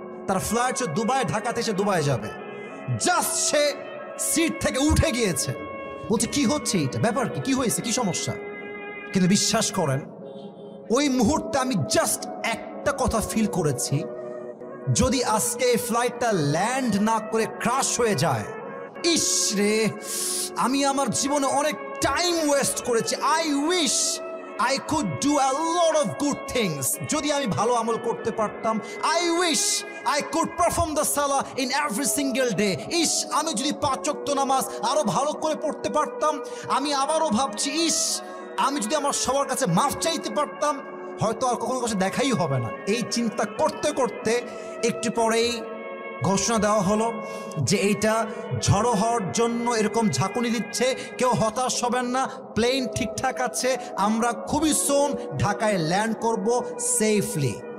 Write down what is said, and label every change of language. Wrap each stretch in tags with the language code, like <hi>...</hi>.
<bn>তার flight Dubai, Dhaka থেকে Dubai যাবে। জাস্ট সে সিট থেকে উঠে গিয়েছে, বলছে কি হচ্ছে এটা, ব্যাপার কি হয়েছে, কি সমস্যা? কিন্তু বিশ্বাস করেন, ওই মুহূর্তে আমি জাস্ট একটা কথা ফিল করেছি, যদি আজকে এই ফ্লাইটটা ল্যান্ড না করে ক্রাশ হয়ে যায়, ইস রে, আমি আমার জীবনে অনেক টাইম ওয়েস্ট করেছি।</bn> <en>I wish I could do a lot of good things.</en> <bn>যদি আমি ভালো আমল করতে পারতাম,</bn> <en>I wish I could perform the salah in every single day.</en> <bn>ইস, আমি যদি 5 ওয়াক্ত নামাজ আরো ভালো করে পড়তে পারতাম। আমি আবারও ভাবছি, ইস, আমি যদি আমার সবার কাছে মাফ চাইতে পারতাম, হয়তো আর কখনো কাছে দেখাই হবে না। এই চিন্তা করতে করতে একটু পরেই ঘোষণা দেওয়া হলো যে এইটা ঝড়ো হওয়ার জন্য এরকম ঝাঁকুনি দিচ্ছে, কেউ হতাশ হবেন না, প্লেন ঠিকঠাক আছে, আমরা খুবই সুন ঢাকায় ল্যান্ড করব সেফলি।</bn>